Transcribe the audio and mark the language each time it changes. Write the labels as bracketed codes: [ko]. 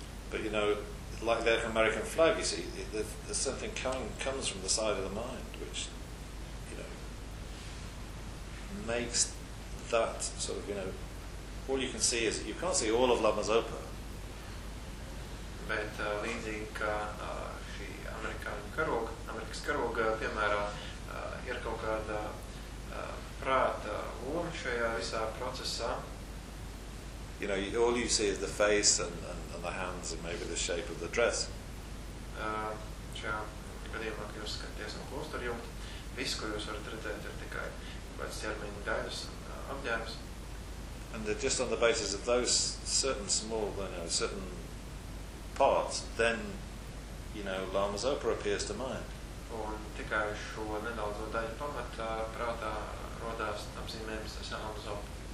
[en] But you know, like the American flag, you see, there's something comes from the side of the mind, which makes that sort of, you know, all you can see is, you can't see all of Lama Zopa. [lv] Bet līdzīgi, ka šī Amerikas karoga, piemēram, ir kaut kāda prāta loma šajā visā procesā. [en] you know, all you see is the face and the hands and maybe the shape of the dress. [lv] Šajā gadījumā, kad jūs skaties no klostra jumta, viss, ko jūs varat redzēt, ir tikai vai ķermeņa daļas un apģērbs. [en] And just on the basis of those certain small, you know, certain parts, then, you know, Lama Zopa appears to mind. [lv] Un tikai šo nedaudzo daļu pamatā prātā rodās apzīmējums ar Lama Zopa.